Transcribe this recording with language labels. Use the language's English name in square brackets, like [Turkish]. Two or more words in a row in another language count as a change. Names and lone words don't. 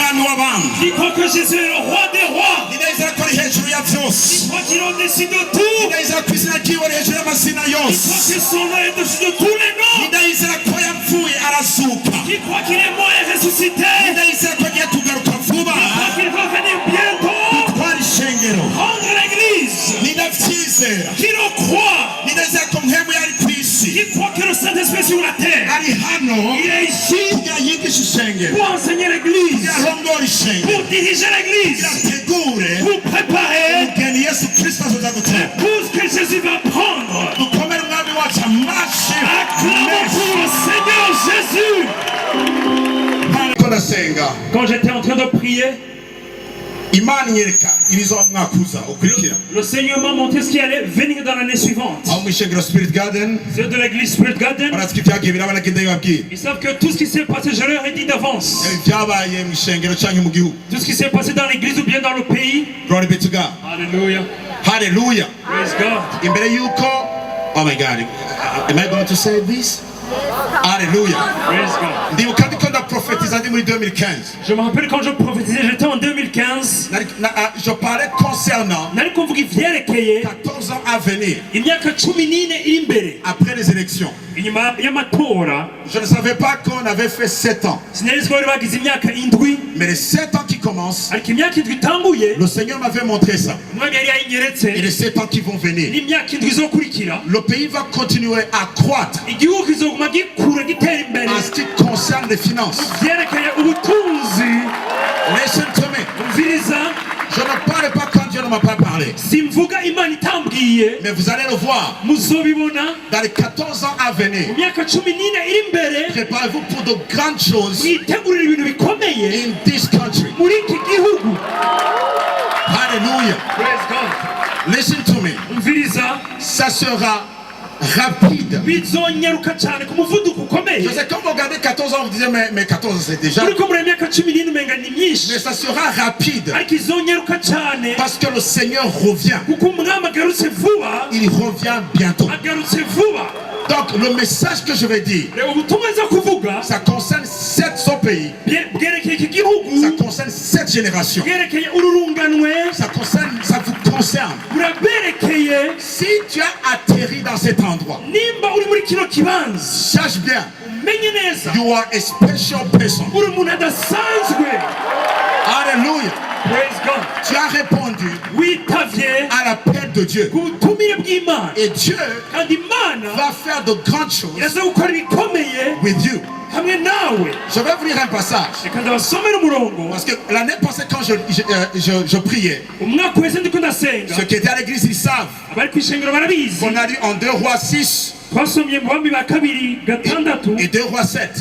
[Rundi] w'abami. [French] Qui croit que Jésus est le roi des rois. [Rundi] Ndizera ko ari hejuru ya byose. [French] Qui croit qu'il est au-dessus de tout. [Rundi] Ndizera ko izina ryiwe ari hejuru y'amazina [French] Qui [Rundi] yose. [French] croit que son nom est au-dessus de tous les noms. [Rundi] Ndizera ko yapfuye arazuka. [French] Qui croit qu'il est mort et ressuscité. [Rundi] Ndizera ko agiye kugaruka vuba. [French] Qui croit qu'il va venir bientôt. [Rundi] Twari ishengero. [French] Rendre l'église. [Rundi] Ndavyizera. [French] Qui le croit. [Rundi] Ndizera ko mpemu yari ku isi. [French] Qui croit que le Saint-Esprit sur la terre. [Rundi] Ari hano. [French] Il est ici. [Rundi] Kugira yigishe ishengero. [French] Pour enseigner l'église. [Rundi] Kugira arongore ishengero. [French] Pour diriger l'église. [Rundi] Ategure. [French] Pour préparer. [Rundi] Umugeni Yesu Kristo azoza gutera. [French] L'épouse que Jésus va prendre. [Rundi] Dukomere umwami wacu amashi. [French] Acclamons pour le Seigneur Jésus. Quand j'étais en train de prier, le Seigneur m'a montré ce qui allait venir dans l'année suivante. C'est de l'église Spirit Garden. Ils savent que tout ce qui s'est passé, je leur ai dit d'avance. Tout ce qui s'est passé dans l'église ou bien dans le pays. [English] Glory be to God. Hallelujah. Hallelujah. Praise God. Oh my God. Am I going to say this? Hallelujah. Praise God. [French] Je me rappelle quand je prophétisais, j'étais en 2015. Je parlais concernant 14 ans à venir. Après les élections. Je ne savais pas qu'on avait fait 7 ans. Mais les 7 ans qui commencent, le Seigneur m'avait montré ça. Et les 7 ans qui vont venir, le pays va continuer à croître en ce qui concerne les finances. [English] Listen to me. [French] Je ne parle pas quand Dieu ne m'a pas parlé. Mais vous allez le voir. Dans les 14 ans à venir, préparez-vous pour de grandes choses [English] in this country. Hallelujah. Listen to me. [French] Ça sera rapide. Je sais, quand vous regardez 14 ans, vous disiez mais 14 ans c'est déjà. Mais ça sera rapide. Parce que le Seigneur revient. Il revient bientôt. Donc le message que je vais dire, ça concerne 700 pays. Ça concerne 7 générations. Ça vous concerne. Si tu as atterri dans cet endroit, sache bien, [English] you are a special person. [French] Alléluia. Tu as répondu à l'appel de Dieu. Et Dieu va faire de grandes choses [English] with you. [French] Je vais vous lire un passage. Parce que l'année passée quand je priais, ceux qui étaient à l'église ils savent qu'on a lu en 2 Rois 6 et 2 Rois 7.